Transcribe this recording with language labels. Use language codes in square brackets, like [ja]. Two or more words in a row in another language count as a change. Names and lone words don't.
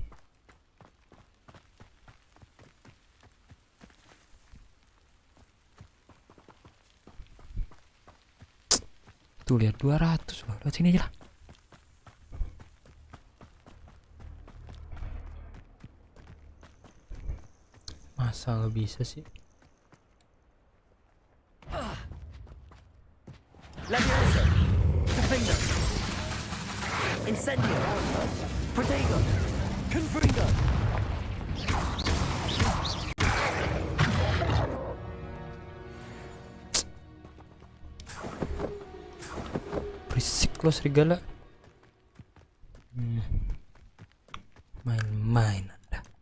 [id] Tuh lihat 200 loh. Lewat sini aja lah. Masa nggak bisa sih? Leviosa! Confringo! Incendio! Protego! Confringo! Berisik lo serigala. Main-main Anda.